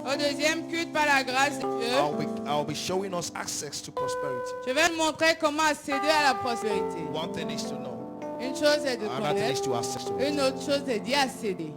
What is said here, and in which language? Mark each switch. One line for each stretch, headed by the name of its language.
French: Au deuxième culte par la grâce de Dieu,
English: I'll be showing us access to prosperity.
French: je vais vous montrer comment accéder à la prospérité.
English: One thing is to know.
French: Une chose est de
English: Another thing is
French: connaître,
English: to access to it.
French: une autre chose est d'y accéder.